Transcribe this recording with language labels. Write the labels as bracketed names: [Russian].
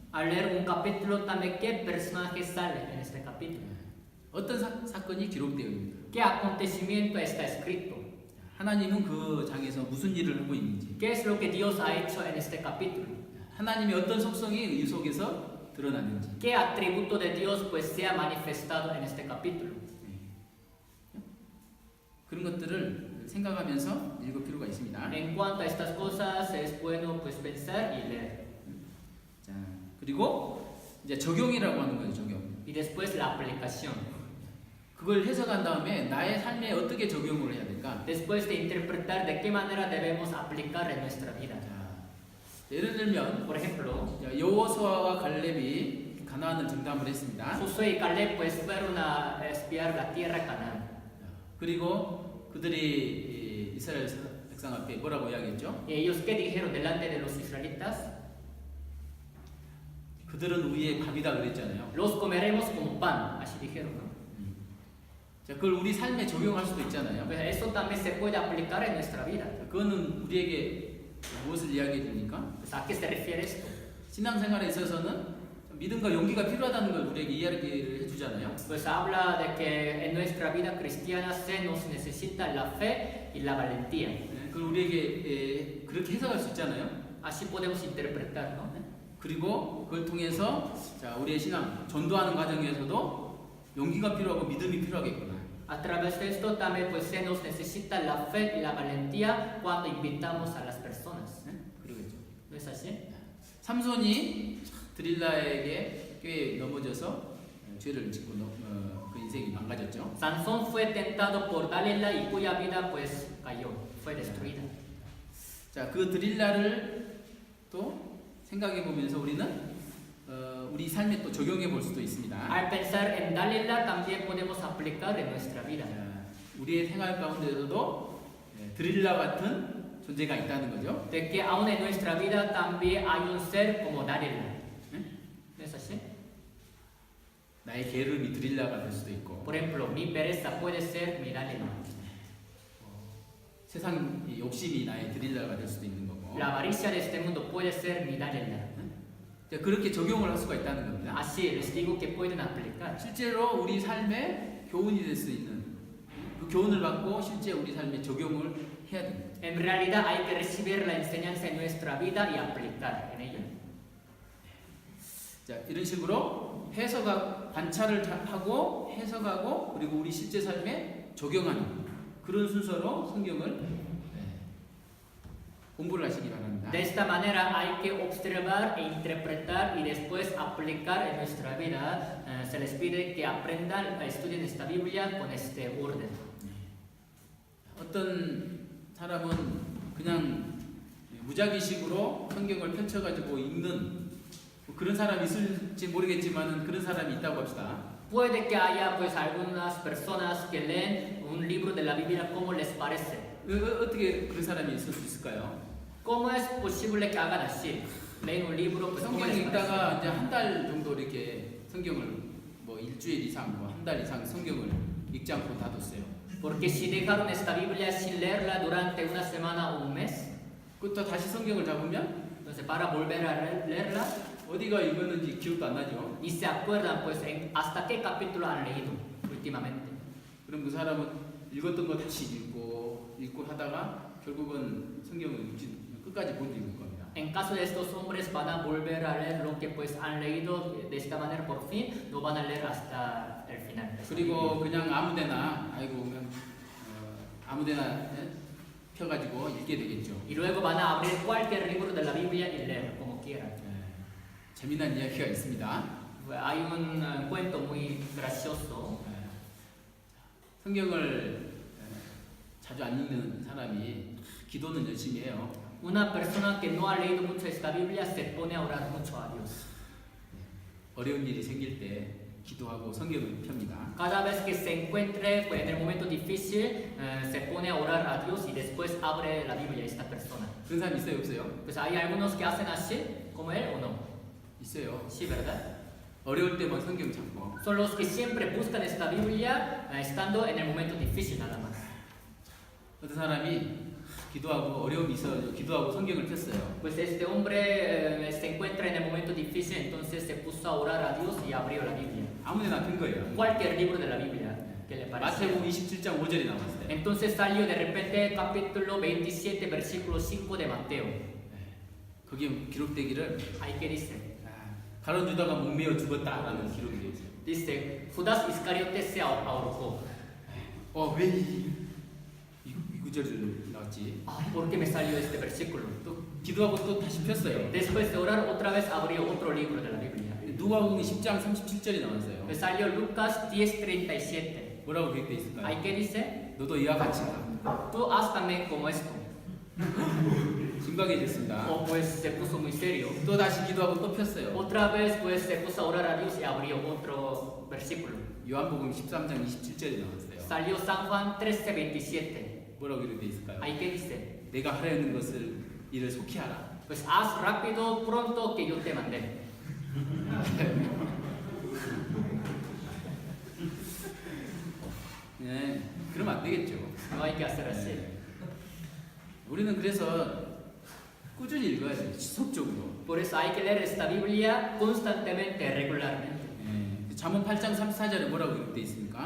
[Spanish] Al leer un capítulo, también, ¿qué personaje sale en este capítulo? [Korean] 어떤 사건이 기록되어 있는가. [Spanish] ¿Qué acontecimiento está escrito? [Korean] 하나님은 그 장에서 무슨 일을 하고 있는지. [Spanish] ¿Qué es lo que Dios ha hecho en este capítulo? [Korean] 하나님의 어떤 속성이 이 속에서 드러나는지. [Spanish] ¿Qué atributo de Dios pues se ha manifestado en este capítulo? [Korean] 그런 것들을 생각하면서 읽을 필요가 있습니다. [Spanish] En cuanto a estas cosas, es bueno pues pensar y leer. [Korean] 자, 그리고 이제 적용이라고 하는 거예요. 적용. [Spanish] Y después la aplicación. [Korean] 그걸 해석한 다음에 나의 삶에 어떻게 적용을 해야 될까? [Spanish] Después de interpretar de qué manera debemos aplicar en nuestra vida. [Korean] 자, 예를 들면 [Spanish] Por ejemplo, [Korean] 여호수아와 갈렙이 가나안을 정탐을 했습니다. [Spanish] Josué y Caleb pues fueron a espiar la tierra Canaán. [Korean] 그리고 그들이 이스라엘 백성 앞에 뭐라고 이야기했죠? [Spanish] ¿Y ellos qué dijeron delante de los israelitas? [Korean] 그들은 우리의 밥이다 그랬잖아요. [Spanish] Los comeremos como pan, así dijeron, ¿no? [Korean] 자, 그걸 우리 삶에 적용할 수도 있잖아요. [Spanish] Pues eso también se puede aplicar en nuestra vida. [Korean] 그거는 우리에게 무엇을 이야기해 줍니까? [Spanish] Pues ¿a qué se refiere esto? [Korean] 신앙생활에 있어서는 믿음과 용기가 필요하다는 걸 우리에게 이야기를 해주잖아요. [Spanish] Pues habla de que en nuestra vida cristiana se nos necesita la fe y la valentía. [Korean] 네, 그걸 우리에게 그렇게 해석할 수 있잖아요. [Spanish] Así podemos interpretar, ¿no? [Korean] 그리고 그걸 통해서 자, 우리의 신앙 전도하는 과정에서도 용기가 필요하고 믿음이 필요하겠구나. [Spanish] A través de esto también pues se nos necesita la fe y la valentía cuando invitamos a las personas. [Korean] 네? 그러겠죠. [Spanish] ¿No es así? [Korean] 삼손이 드릴라에게 꽤 넘어져서 죄를 짓고 그 인생이 망가졌죠. [Spanish] Sansón fue tentado por Dalila y cuya vida pues cayó, fue destruida. [Korean] 자, 그 드릴라를 또 생각해 보면서 우리는 우리 삶에 또 적용해 볼 수도 있습니다. [Spanish] Al pensar en Dalila también podemos aplicar en nuestra vida. [Korean] 자, 우리의 생활 가운데서도 드릴라 같은 존재가 있다는 거죠. [Spanish] De que aún en nuestra vida también hay un ser como Dalila. ¿No es así? [Korean] 나의 게으름이 드릴라가 될 수도 있고 [Spanish] Por ejemplo, mi pereza puede ser mi Dalila. [Korean] 세상 욕심이 나의 드릴라가 될 수도 있는 거고 [Spanish] La avaricia de este mundo puede ser mi Dalila. [Korean] 자, 그렇게 적용을 할 수가 있다는 겁니다. [Spanish] Así les digo que pueden aplicar. [Korean] 실제로 우리 삶에 교훈이 될 수 있는 그 교훈을 받고 실제 우리 삶에 적용을 해야 됩니다. [Spanish] En realidad hay que recibir la enseñanza en nuestra vida y aplicar en ella. [Korean] 자, 이런 식으로 해석하고 관찰을 하고 해석하고 그리고 우리 실제 삶에 적용하는 그런 순서로 성경을 공부를 하시기 바랍니다. [Spanish] De esta manera hay que observar e interpretar y después aplicar en nuestra vida. Se les pide que aprendan, estudien esta Biblia con este orden. [Korean] 어떤 사람은 그냥 무작위식으로 성경을 펼쳐가지고 읽는 그런 사람이 있을지 모르겠지만 그런 사람이 있다고 합시다. [Spanish] Puede que haya pues algunas personas que leen un libro de la Biblia como les parece. [Korean] 어떻게 그런 사람이 있을 수 있을까요? [Spanish] ¿Cómo es posible que hagan así? Leen un libro pues como [Korean] 성경 [Spanish] les parece. [Korean] 읽다가 이제 한 달 정도 이렇게 성경을 뭐 일주일 이상 뭐 한 달 이상 성경을 읽지 않고 놔뒀어요. [Spanish] Porque si dejaron esta Biblia sin leerla durante una semana o un mes, [Korean] 그또 다시 성경을 잡으면 [Spanish] entonces para volver a leerla, [Korean] 어디가 읽었는지 기억도 안 나죠. [Spanish] ni se acuerdan pues hasta qué capítulo han leído últimamente. [Korean] 그럼 그 사람은 읽었던 거 다시 읽고 하다가 결국은 성경을 끝까지 못 읽을 겁니다. [Spanish] En caso de estos hombres van a volver a leer lo que pues han leído de esta manera por fin, no van a leer hasta el final. [Korean] 그리고 그냥 아무데나 그냥 아무데나 펴가지고 읽게 되겠죠. [Spanish] Y luego van a abrir cualquier libro de la Biblia y leer como quieran. [Korean] 재미난 이야기가 있습니다. [Spanish] Hay un cuento muy gracioso. [Korean] 성경을 자주 안 읽는 사람이 기도는 열심히 해요. [Spanish] Una persona que no ha leído mucho esta Biblia se pone a orar mucho a Dios. [Korean] 어려운 일이 생길 때 기도하고 성경을 펴니다. [Spanish] Cada vez que se encuentre pues, en el momento difícil, se pone a orar a Dios y después abre la Biblia esta persona. [Korean] 그런 사람 있어요, 없어요? [Spanish] Pues hay algunos que hacen así, como él o no. [Korean] 있어요. [Spanish] Sí, ¿verdad? [Korean] 어려울 때만 성경 찾고. [Spanish] Son los que siempre buscan esta Biblia estando en el momento difícil nada más. [Korean] 어떤 사람이 기도하고 어려움이 있어서 기도하고 성경을 폈어요. [Spanish] Pues este hombre se encuentra en el momento difícil, entonces se puso a orar a Dios y abrió la Biblia. [Korean] 아무데나 핀 거예요. [Spanish] Cualquier libro de la Biblia que le pareció. [Korean] 마태복음 27장 5절이 나왔어요. [Spanish] Entonces salió de repente capítulo 27, versículo 5 de Mateo. [Korean] 거기에 기록되기를 [Spanish] Ahí que dice. [Korean] 가론 유다가 목매어 죽었다라는 기록이 되어 있어요. [Spanish] Dice, Judas Iscariote se ahorcó. [Korean] 왜 이거 구절을 나왔지? [Spanish] Ah, ¿por qué me salió este versículo? [Korean] 또 기도하고 또 다시 폈어요. [Spanish] Después de orar, otra vez abrió otro libro de la Biblia. [Korean] 누가복음 10장 37절이 나왔어요. [Spanish] Me salió Lucas 10:37. [Korean] 뭐라고 기록돼 있을까요? [Spanish] Ahí que dice, [Korean] 너도 이와 같이 가. [Spanish] tú haz también como esto. [Korean] 심각해졌습니다. [Spanish] O pues se puso muy serio. [Korean] 또 다시 기도하고 또 폈어요. [Spanish] Otra vez pues se puso a orar a Dios y abrió otro versículo. [Korean] 요한복음 13장 27절이 나왔어요. [Spanish] Salió San Juan 13:27. [Korean] 뭐라고 기록돼 있을까요? [Spanish] Ahí que dice, [Korean] 내가 하려는 것을 이를 속히 하라. [Spanish] pues haz rápido, pronto que yo te mandé. [Korean] 네, 그러면 안 되겠죠. [Spanish] No hay que hacer así. [Korean] 네. 우리는 그래서 꾸준히 읽어야 돼요. 지속적으로. [Spanish] Por eso hay que leer esta Biblia constantemente, regularmente. [Korean] 네. 잠언 8장 34절에 뭐라고 기록돼 있습니까?